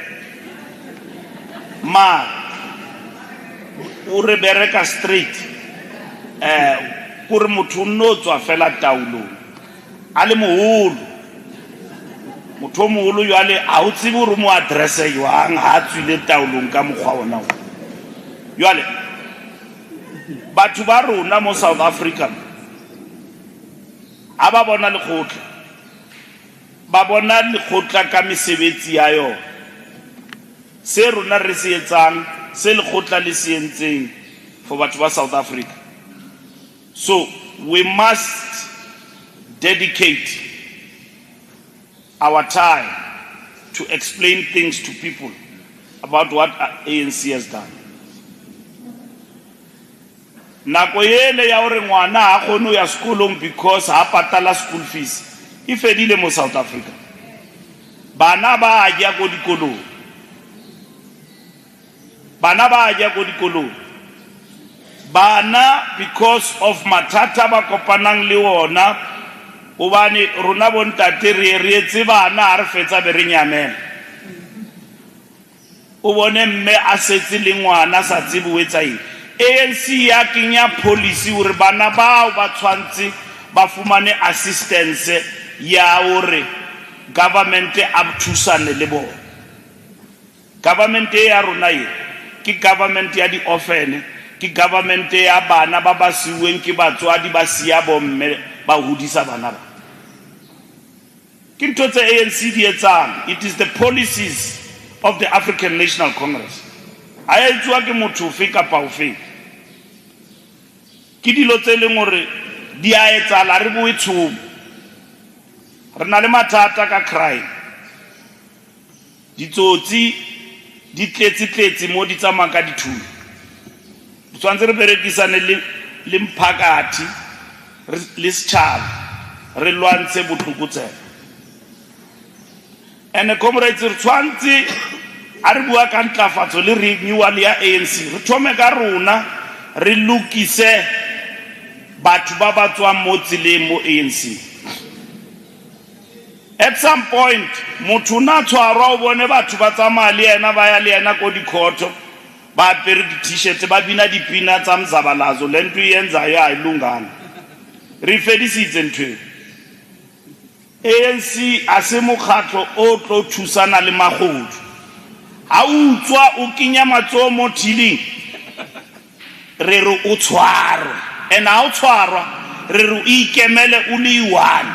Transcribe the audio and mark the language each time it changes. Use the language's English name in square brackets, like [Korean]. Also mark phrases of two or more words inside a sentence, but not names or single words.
[Southern Sotho] ma o re bereka straight kore motho no tswa fela taulong a le moholo motho moholo yo ale a o tsebe hore mo address yoang ha tswile taulong ka mokgwa ona yo ale batho ba rona mo South Africa aba bona le khotla ba bona le khotla ka mesebetsi ya yo se rona re se etsang se lekgotla le se entseng for batho ba South Africa. [English] So we must dedicate our time to explain things to people about what ANC has done. [Southern Sotho] Nako yele ya hore ngwana ha kgone ya sekolong because ha patala [English] school fees [Southern Sotho] e fedile mo South Africa. Bana ba ja go dikolong. Bana ba ja go dikolong. Bana because of matata ba kopanang le ona obane rona bontate re etse bana re fetsa be re nyamela. O bone mme a setse le ngwana sa tsebe o etsa eng. ANC ya kenya policy hore bana bao ba tshwantse ba fumane assistance ya hore government a thusane le bona. Government ya rona ye ke government ya di orphan, ke government ya bana ba ba siweng ke batswadi ba sia bomme ba hodisa bana ba. Ke ntho tse ANC di etsang. [English] It is the policies of the African National Congress. [Southern Sotho] A etswa ke motho fe kapa ofe. Ke dilo tse leng hore di a etsala re bo itshomo. Re na le mathata ka crime. Ditsotsi di tletse mo di tsamaya ka dithunya. Tshwantse re berekisane le mphakati le setšhaba re lwantshe botlokotsebe. [English] And comrades, [Southern Sotho] re tshwantse a re bua ka ntlafatso le renewal ya ANC re thome ka rona re lokise batho ba ba tswang mo tseleng mo ANC. [English] At some point [Southern Sotho] motho na tshwarwa o bone batho ba tsamaya le yena ba ya le yena ko dikhoto ba apere di-t-shirt ba bina dipina tsa mzabalazo [Xhosa] le nto yenzayo ayilunganga. [Southern Sotho] Re fedisitse ntho. ANC a se mokgatlo o tlo thusana le magodu. Ha utswa o kinya matsoho mo thiling re re o tshwarwa, and ha o tshwarwa re re o ikemele o le one.